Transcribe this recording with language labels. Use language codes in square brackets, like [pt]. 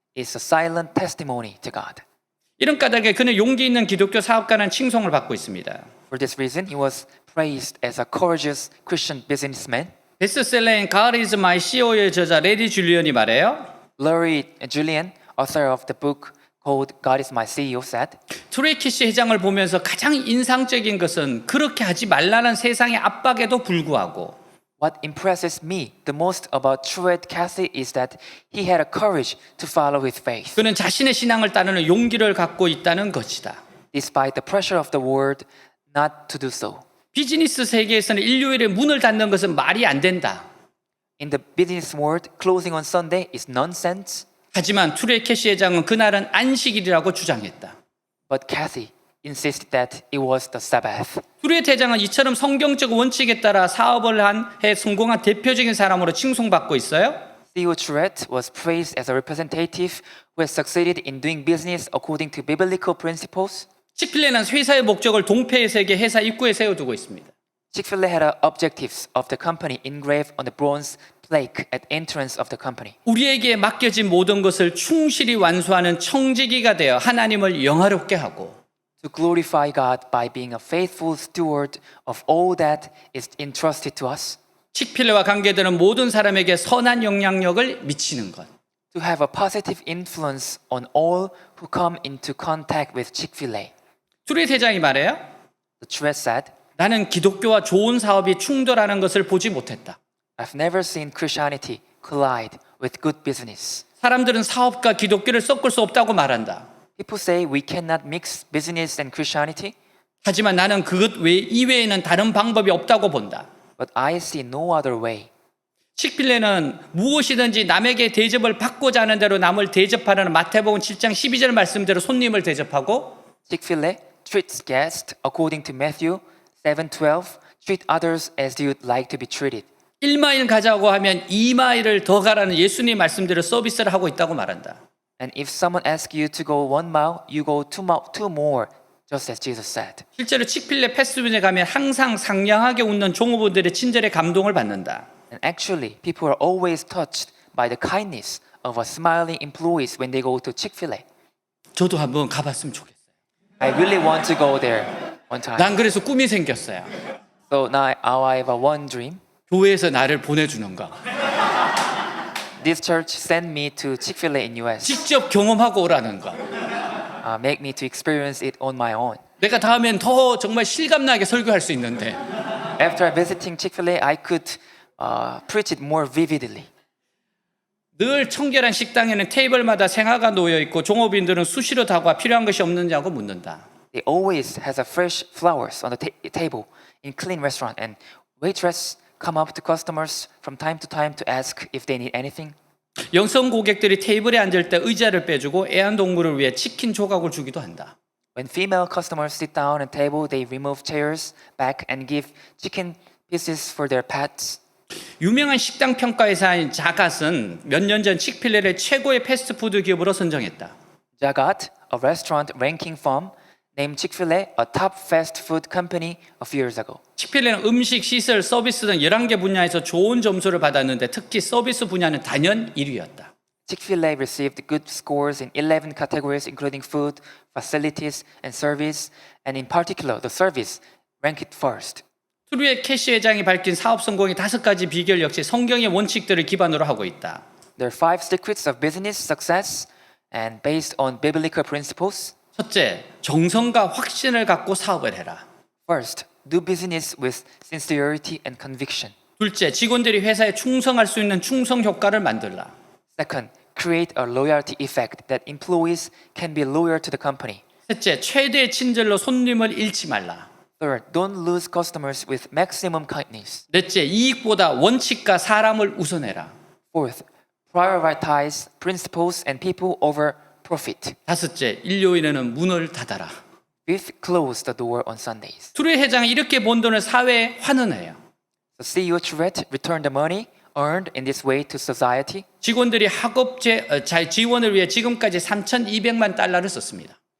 [en] It's a silent testimony to God. [ko] 이런 까닭에 그는 용기 있는 기독교 사업가라는 칭송을 받고 있습니다. [en] For this reason, he was praised as a courageous Christian businessman. [ko] 베스트셀러인 God is my CEO의 저자 레디 줄리언이 말해요. [en] Larry Julian, author of the book called God is my CEO, said, [ko] 트레이키시 회장을 보면서 가장 인상적인 것은 그렇게 하지 말라는 세상의 압박에도 불구하고 [en] What impresses me the most about Truett Cathy is that he had a courage to follow his faith. [ko] 그는 자신의 신앙을 따르는 용기를 갖고 있다는 것이다. [en] Despite the pressure of the world not to do so. [ko] 비즈니스 세계에서는 일요일에 문을 닫는 것은 말이 안 된다. [en] In the business world, closing on Sunday is nonsense. [ko] 하지만 트레이키시 회장은 그날은 안식일이라고 주장했다. [en] But Cathy insisted that it was the Sabbath. [ko] 트레이 회장은 이처럼 성경적 원칙에 따라 사업을 해 성공한 대표적인 사람으로 칭송받고 있어요. [en] CEO Truett was praised as a representative who has succeeded in doing business according to biblical principles. [ko] 치필레는 회사의 목적을 동패의 세계 회사 입구에 세워두고 있습니다. [en] Chick-fil-A had objectives of the company engraved on the bronze plaque at entrance of the company. [ko] 우리에게 맡겨진 모든 것을 충실히 완수하는 청지기가 되어 하나님을 영화롭게 하고 [en] To glorify God by being a faithful steward of all that is entrusted to us. [ko] 치필레와 관계되는 모든 사람에게 선한 영향력을 미치는 것. [en] To have a positive influence on all who come into contact with Chick-fil-A. [ko] 트레이 회장이 말해요. [en] The Truett said, [ko] 나는 기독교와 좋은 사업이 충돌하는 것을 보지 못했다. [en] I've never seen Christianity collide with good business. [ko] 사람들은 사업과 기독교를 섞을 수 없다고 말한다. [en] People say we cannot mix business and Christianity, [ko] 하지만 나는 그것 이외에는 다른 방법이 없다고 본다. [en] but I see no other way. [ko] 치필레는 무엇이든지 남에게 대접을 받고자 하는 대로 남을 대접하라는 마태복음 7장 12절 말씀대로 손님을 대접하고 [en] Chick-fil-A treats guests according to Matthew 7:12. Treat others as you'd like to be treated. [ko] 1마일 가자고 하면 2마일을 더 가라는 예수님 말씀대로 서비스를 하고 있다고 말한다. [en] And if someone asks you to go 1 mile, you go 2 more, just as Jesus said. [ko] 실제로 치필레 패스트푸드에 가면 항상 상냥하게 웃는 종업원들의 친절에 감동을 받는다. [en] And actually, people are always touched by the kindness of a smiling employees when they go to Chick-fil-A. [ko] 저도 한번 가봤으면 좋겠어요. [en] I really want to go there one time. [ko] 난 그래서 꿈이 생겼어요. [en] So now I have a one dream. [ko] 교회에서 나를 보내주는 거. [en] This church sent me to Chick-fil-A in US. [ko] 직접 경험하고 오라는 거. [en] Make me to experience it on my own. [ko] 내가 다음엔 더 정말 실감나게 설교할 수 있는데 [en] After visiting Chick-fil-A, I could preach it more vividly. [ko] 늘 청결한 식당에는 테이블마다 생화가 놓여 있고 종업인들은 수시로 다가와 필요한 것이 없느냐고 묻는다. [en] They always has a fresh flowers on the table in clean restaurant, and waitress come up to customers from time to time to ask if they need anything. [ko] 여성 고객들이 테이블에 앉을 때 의자를 빼주고 애완동물을 위해 치킨 조각을 주기도 한다. [en] When female customers sit down at table, they remove chairs back and give chicken pieces for their pets. [ko] 유명한 식당 평가회사인 자갓은 몇 년 전 치필레를 최고의 패스트푸드 기업으로 선정했다. [en] Jagat, a restaurant ranking firm, named Chick-fil-A a top fast food company a few years ago. [ko] 치필레는 음식, 시설, 서비스 등 11개 분야에서 좋은 점수를 받았는데 특히 서비스 분야는 단연 1위였다. [en] Chick-fil-A received good scores in 11 categories, including food, facilities, and service, and in particular, the service ranked first. [ko] 트루의 캐시 회장이 밝힌 사업 성공의 5가지 비결 역시 성경의 원칙들을 기반으로 하고 있다. [en] There are 5 secrets of business success and based on biblical principles. [ko] 첫째, 정성과 확신을 갖고 사업을 해라. [en] First, do business with sincerity and conviction. [ko] 둘째, 직원들이 회사에 충성할 수 있는 충성 효과를 만들라. [en] Second, create a loyalty effect that employees can be loyal to the company. [ko] 셋째, 최대의 친절로 손님을 잃지 말라. [en] Third, don't lose customers with maximum kindness. [ko] 넷째, 이익보다 원칙과 사람을 우선해라. [en] Fourth, prioritize principles and people over profit. [ko] 다섯째, 일요일에는 문을 닫아라. [en] Fifth, close the door on Sundays. [ko] 트루의 회장이 이렇게 번 돈을 사회에 환원해요. [en] The CEO Truett returned the money earned in this way to society. [ko] 직원들이 학업 지원을 위해 지금까지 3,200만 달러를 썼습니다.